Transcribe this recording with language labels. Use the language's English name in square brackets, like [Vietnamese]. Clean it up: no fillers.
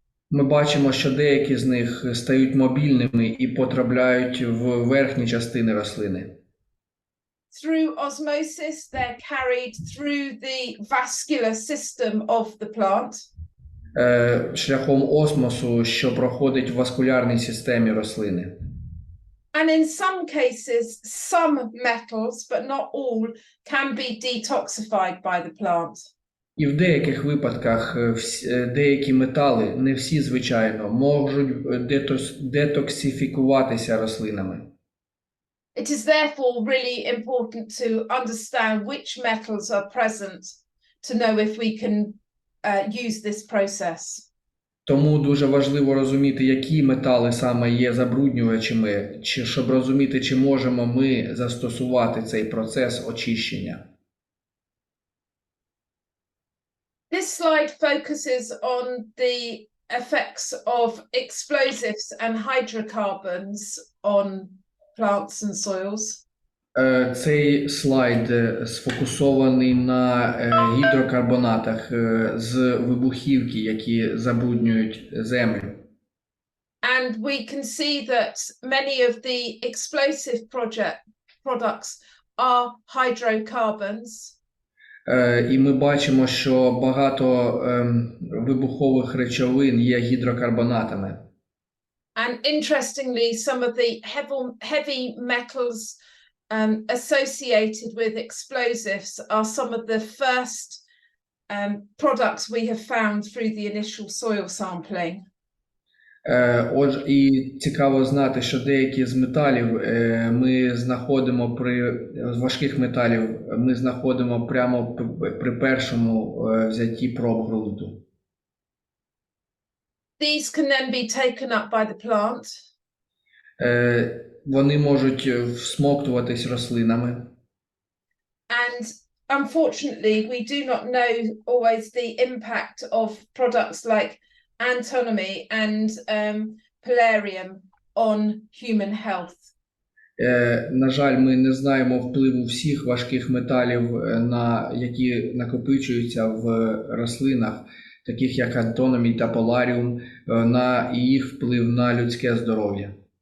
[Ukrainian] Ми бачимо, що деякі з них стають мобільними і потрапляють в верхні частини рослини. [English] Through osmosis, they're carried through the vascular system of the plant. [Ukrainian] Шляхом осмосу, що проходить в васкулярній системі рослини. [English] And in some cases, some metals, but not all, can be detoxified by the plant. [Ukrainian] І в деяких випадках деякі метали, не всі, звичайно, можуть детоксифікуватися рослинами. [English] It is therefore really important to understand which metals are present to know if we can use this process. [Ukrainian] Тому дуже важливо розуміти, які метали саме є забруднювачами, щоб розуміти, чи можемо ми застосувати цей процес очищення. [English] This slide focuses on the effects of explosives and hydrocarbons on plants and soils. [Ukrainian] Цей слайд сфокусований на гідрокарбонатах з вибухівки, які забруднюють землю. [English] And we can see that many of the explosive products are hydrocarbons. [Ukrainian] І ми бачимо, що багато вибухових речовин є гідрокарбонатами. [English] And interestingly, some of the heavy metals associated with explosives are some of the first products we have found through the initial soil sampling. [Ukrainian] Отже, і цікаво знати, що деякі з металів ми знаходимо з важких металів ми знаходимо прямо при першому взятті проб ґрунту. [English] These can then be taken up by the plant. [Ukrainian] Вони можуть всмоктуватись рослинами. [English] And unfortunately, we do not know always the impact of products like antimony and palladium on human health. [Ukrainian] На жаль, ми не знаємо впливу всіх важких металів, які накопичуються в рослинах, таких як антономій та поларіум, на їх вплив на людське здоров'я.